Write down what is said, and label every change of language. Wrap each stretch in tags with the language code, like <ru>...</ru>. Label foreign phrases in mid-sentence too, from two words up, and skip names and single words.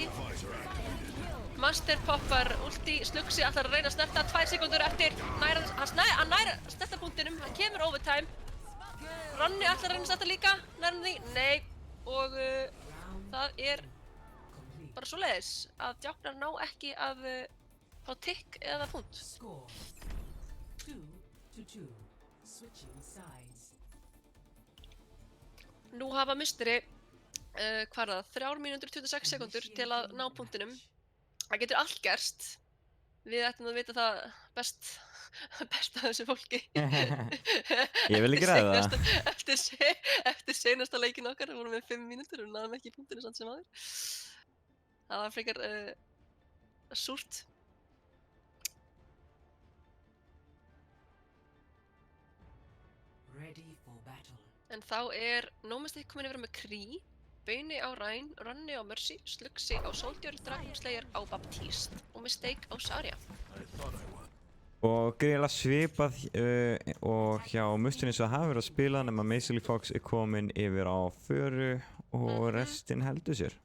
<is>Master poppar ulti, Slugsy ætlar að reyna að snerta 2 sekúndur eftir. Hann nær snerta punktinum, hann kemur overtime. Ronni ætlar að reyna að snerta líka, nær hann því? Nei. Og það er bara svoleiðis að djáknar ná ekki að fá tikk eða punkt.</is> <en>Score 2-2. Switching sides.</en> <is>Nú hafa musteri, hvað er það, 3 mínútur 26 sekúndur til að ná punktinum. Það getur allt gerst. Við ættum að vita það best af þessu fólki. Ég vil ekki ræða það. Eftir seinasta leikinn okkar, við vorum með 5 mínútur og náðum ekki punktinu samt sem aður. Það var frekar súrt.</is> <en>Ready for battle.</en> <is>En þá er no mistake komin yfir með Kree, Bauni á Ryan, Ronni á Mercy, Slugsy á Soldier, Dragon Slayer á Baptiste og Mistake á Zarya. Og greiðilega svipað og hjá mustinni svo hafa verið að spila nema Measly Fox er komin yfir á föru og restin heldur sér.</is>